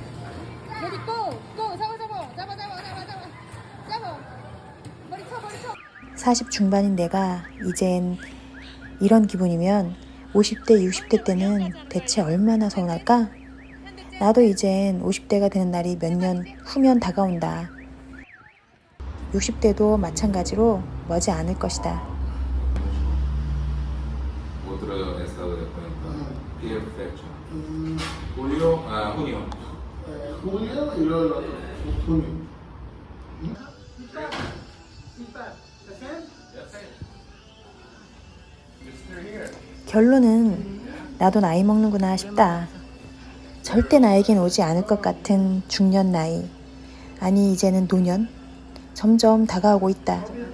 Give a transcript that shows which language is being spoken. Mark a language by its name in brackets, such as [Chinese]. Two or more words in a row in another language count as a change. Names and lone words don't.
[Korean] 40 중반인 내가 이젠 이런 기분이면 50대, 60대 때는 대체 얼마나 서운할까? 나도 이젠 50대가 되는 날이 몇 년 후면 다가온다. 60대도 마찬가지로 머지 않을 것이다. [Spanish] Otro estado de cuenta. ¿Qué fecha? Julio, junio. Julio y luego el otro, junio. [Korean] 결론은 나도 나이 먹는구나 싶다. 절대 나에겐 오지 않을 것 같은 중년 나이. 아니 이제는 노년? 점점 다가오고 있다.